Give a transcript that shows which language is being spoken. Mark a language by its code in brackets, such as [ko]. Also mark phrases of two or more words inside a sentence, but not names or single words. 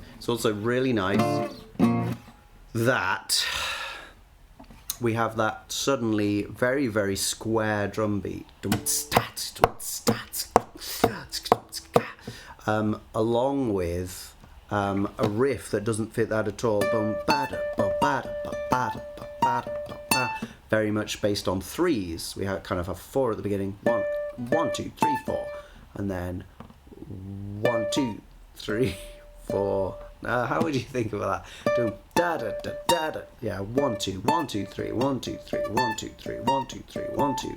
[en] It's also really nice that we have that suddenly very, very square drum beat, along with a riff that doesn't fit that at all. Boom, bada, ba, bada, ba, bada, ba, bada, ba, ba. Very much based on threes. We kind of have 4 at the beginning. 1, 1, 2, 3, 4, and then 1, 2, 3, 4. How would you think about that? Doing da da da da da. Yeah, 1, 2, 1, 2, 3, 1, 2, 3, 1, 2, 3, 1, 2, 3, 1, 2.